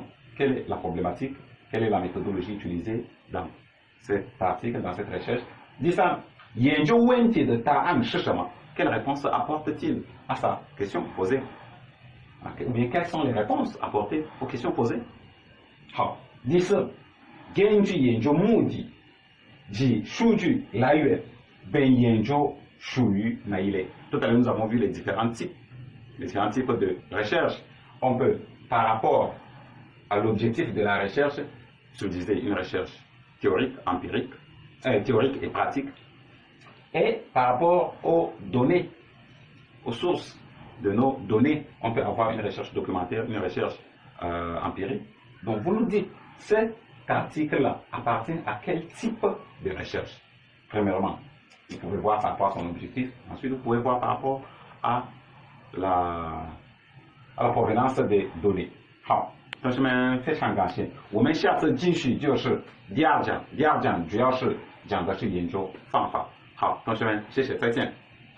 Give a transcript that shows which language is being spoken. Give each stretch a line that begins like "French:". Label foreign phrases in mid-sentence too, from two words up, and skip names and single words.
French: Quelle est la problématique? Quelle est la méthodologie utilisée dans cet article, dans cette recherche? Disant, quelle réponse apporte-t-il à sa question posée? Ou bien quelles sont les réponses apportées aux questions posées? Genju Yenjo Moudi, Ji Shuju Laiyue, Ben Yenjo Shuyu Naile. Tout à l'heure, nous avons vu les différents types de recherche. On peut, par rapport à l'objectif de la recherche, subdiviser une recherche théorique, empirique, théorique et pratique. Et par rapport aux données, aux sources de nos données, on peut avoir une recherche documentaire, une recherche empirique. Donc vous nous dites, cet article-là appartient à quel type de recherche? Premièrement, vous pouvez voir par rapport à son objectif. Ensuite, vous pouvez voir par rapport à la provenance des données.
Chinese: 好，同学们非常感谢。我们下次继续就是第二讲，第二讲主要是讲的是研究方法。好，同学们，谢谢，再见。